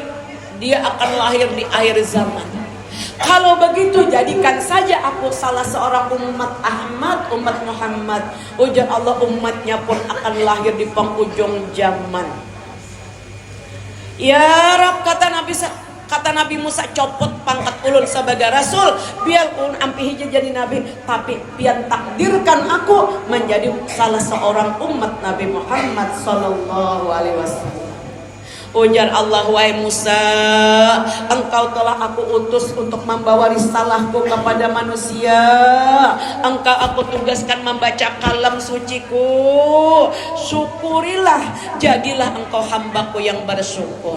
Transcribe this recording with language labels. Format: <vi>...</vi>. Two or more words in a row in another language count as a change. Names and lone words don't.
<id>Dia akan lahir di akhir zaman. Kalau begitu jadikan saja aku salah seorang umat Ahmad, umat Muhammad. Ujar Allah, umatnya pun akan lahir di penghujung zaman.</id> <ar>يا رب,</ar> <id>kata Nabi Musa,</id> <bjn>copot pangkat ulun sebagai rasul, biar ulun ampi hija jadi nabi, tapi pian takdirkan</bjn> <id>aku menjadi salah seorang umat Nabi Muhammad</id> <ar>صلى الله عليه وسلم.</ar> <id>Ujar Allah, wahai Musa, engkau telah aku utus untuk membawa risalahku kepada manusia. Engkau aku tugaskan membaca kalam suciku. Syukurilah, jadilah engkau hambaku yang bersyukur.</id>